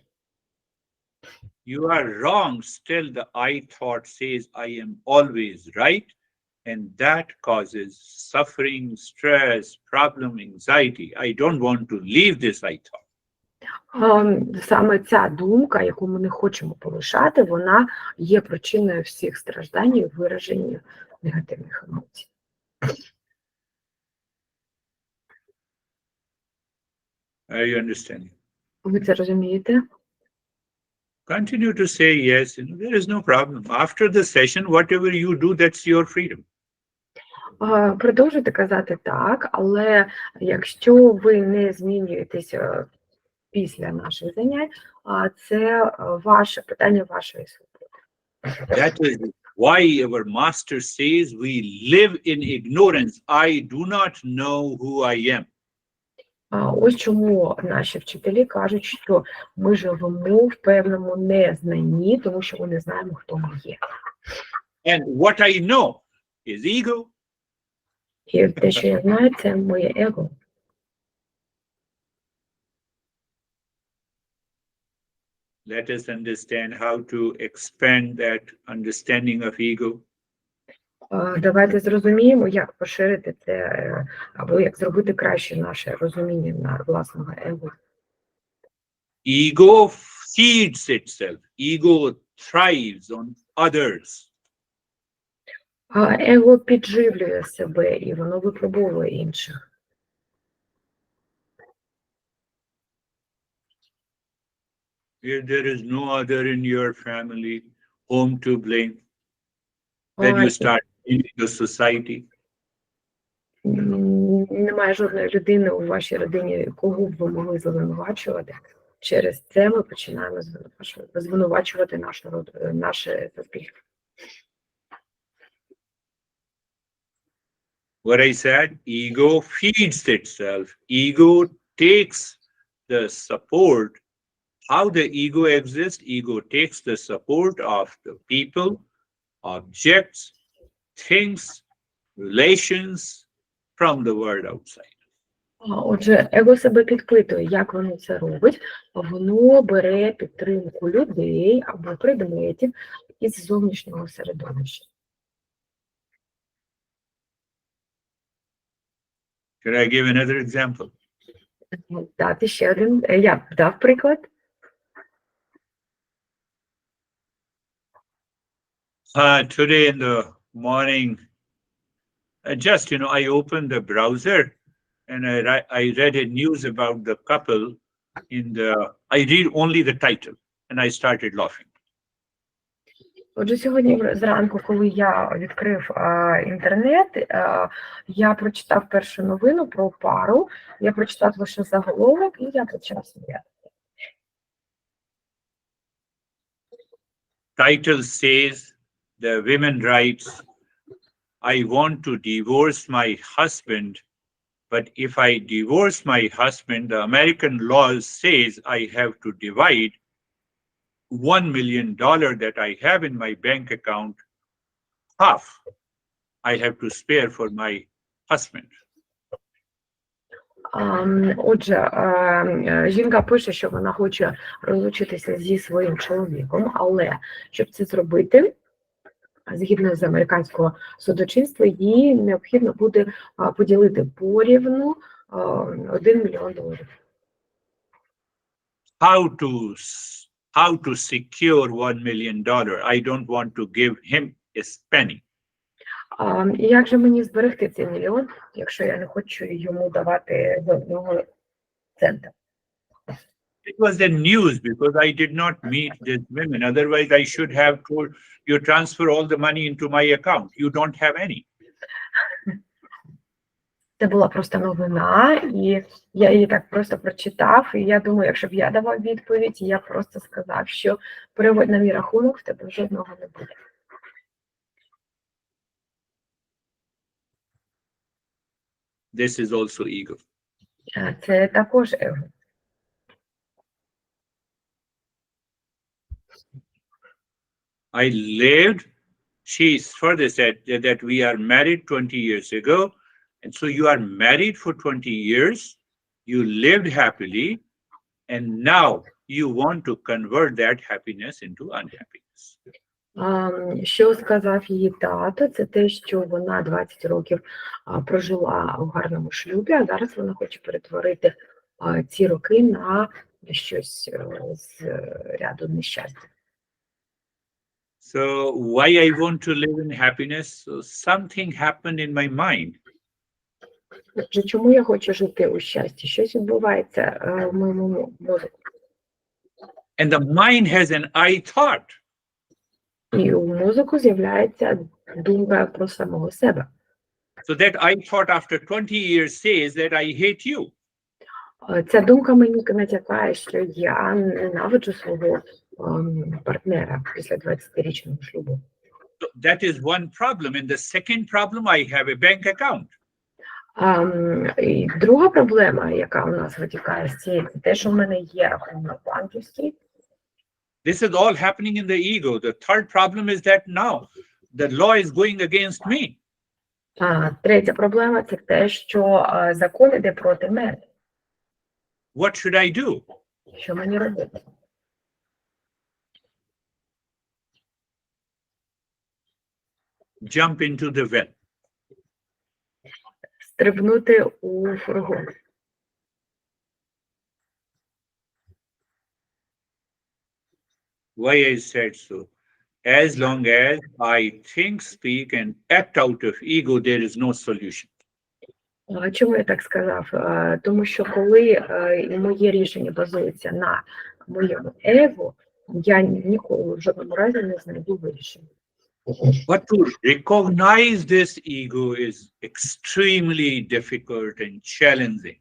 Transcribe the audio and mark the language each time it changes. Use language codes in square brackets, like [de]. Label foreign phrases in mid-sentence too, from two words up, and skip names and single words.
[en] You are wrong. Still the I thought says I am always right, and that causes suffering, stress, problem, anxiety. I don't want to leave this I thought. [uk] Саме ця думка, яку ми не хочемо полишати, вона є причиною всіх страждань і вираження негативних емоцій. [en] Are you understanding? [uk] Ви це розумієте? [en] Continue to say yes. There is no problem. After the session, whatever you do, that's your freedom. [uk] Продовжуйте казати так, але якщо ви не змінюєтеся після наших занять, це ваше питання вашої свободи. [en] That is why our master says we live in ignorance. I do not know who I am. [uk] Ось чому наші вчителі кажуть, що ми живемо в певному незнанні, тому що ми не знаємо, хто ми є. [en] And what I know is ego. [uk] І те, що я знаю, це моє его. [en] Let us understand how to expand that understanding of ego. [uk] Давайте зрозуміємо, як поширити це, або як зробити краще наше розуміння на власного его. [en] Ego feeds itself. Ego thrives on others. [uk] Его підживлює себе, і воно випробовує інших. [en] If there is no other in your family, whom to blame, when you start in the society. [uk] Немає жодної людини у вашій родині, кого б ви могли звинувачувати. Через це ми починаємо звинувачувати наше суспільство. [en] What I said, ego feeds itself. Ego takes the support. How the ego exists? Ego takes the support of the people, objects, things, relations from the world outside. [uk] Отже, его себе підпитує, як воно це робить. Воно бере підтримку людей або предметів із зовнішнього середовища. [en] Should I give another example? [uk] Дати ще один, я дав приклад. [en] Today in the morning, just, I opened the browser and I read a news about the couple I read only the title and I started laughing. [uk] Отже, сьогодні зранку, коли я відкрив інтернет, я прочитав першу новину про пару, я прочитав лише заголовок і я почав сміятися. [en] Title says, the women writes, I want to divorce my husband, but if I divorce my husband, the American law says I have to divide $1 million that I have in my bank account, half I have to spare for my husband. [uk] Отже, жінка пише, що вона хоче розлучитися зі своїм чоловіком, але щоб це зробити, згідно з американського судочинства, їй необхідно буде поділити порівну $1 мільйон. [en] How to secure $1 million? I don't want to give him a penny. [uk] І як же мені зберегти цей мільйон, якщо я не хочу йому давати жодного цента? [en] It was the news because I did not meet these women. Otherwise, I should have told you transfer all the money into my account. You don't have any. [uk] Це була просто новина, і я її так просто прочитав, і я думаю, якщо б я давав відповідь, я просто сказав, що переводь на мій рахунок, в тебе жодного не буде. [en] This is also ego. [uk] Це також его. [en] I lived, she further said that we are married 20 years ago. And so you are married for 20 years, you lived happily, and now you want to convert that happiness into unhappiness. [uk] Що сказав її тато, це те, що вона 20 років прожила у гарному шлюбі, а зараз вона хоче перетворити ці роки на щось з ряду нещастя. [en] So why I want to live in happiness? So something happened in my mind. [uk] Чому я хочу жити у щасті? Щось відбувається в моєму мозку. [en] And the mind has an I thought. [uk] І у мозку з'являється думка про самого себе. [en] So that I thought after 20 years says that I hate you. [uk] Ця думка мені натякає, що я ненавиджу свого партнера після 20-річного шлюбу. [en] So that is one problem. And the second problem, I have a bank account. [uk] І друга проблема, яка у нас витікає з цієї, це те, що в мене є рахунок банківський. [en] This is all happening in the ego. The third problem is that now the law is going against me. [uk] Третя проблема – це те, що закон іде проти мене. [en] What should I do? [uk] Що мені робити? [en] Jump into the well. [uk] Стрибнути у фургон. [en] Why I said so? As long as I think, speak, and act out of ego, there is no solution. [uk] Чому я так сказав? Тому що коли моє рішення базується на моєму его, я ніколи в жодному разі не знайду вирішення. [en] But to recognize this ego is extremely difficult and challenging.